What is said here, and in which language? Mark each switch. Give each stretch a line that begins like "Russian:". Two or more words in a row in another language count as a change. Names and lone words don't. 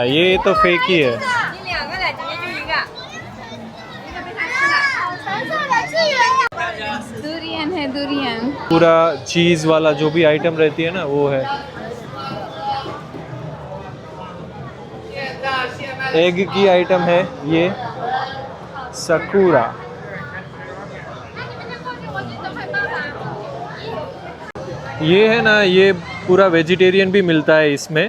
Hindi: ये तो फेक ही है।
Chinese: 你2个来，直接就一个，一个被他吃了。
Hindi: दुरियन है दुरियन। पूरा चीज वाला जो भी आइटम रहती है ना वो है। एग की आइटम है ये सकूरा। ये है ना, ये पूरा वेजिटेरियन भी मिलता है इसमें।